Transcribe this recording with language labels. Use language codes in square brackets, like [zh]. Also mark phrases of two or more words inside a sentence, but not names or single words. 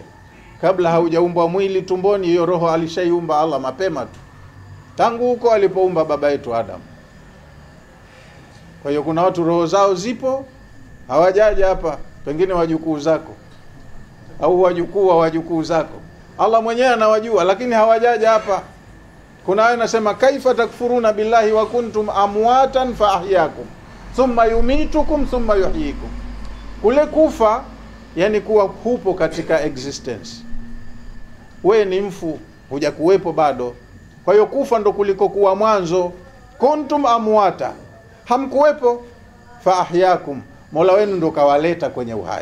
[sw] Kabla haujaumbwa mwili tumboni, hiyo roho alishaiumba Allah mapema tu, tangu huko alipoumba baba yetu Adam. Kwa hiyo kuna watu roho zao zipo, hawajaja hapa, pengine wajukuu zako au wajukuu wa wajukuu zako, Allah mwenyewe anawajua, lakini hawajaja hapa. Kuna aya nasema [ar] كيف تكفرون بالله وكنتم أمواتا فأحياكم ثم يميتكم ثم يحييكم. [sw] Kule kufa yani kuwa hupo katika existence, we ni mfu, hujakuwepo bado. Kwa hiyo kufa ndo kuliko kuwa mwanzo. [ar] كنتم أمواتا, [sw] hamkuwepo, [ar] فأحياكم, [sw] Mola wenu ndo kawaleta kwenye uhai.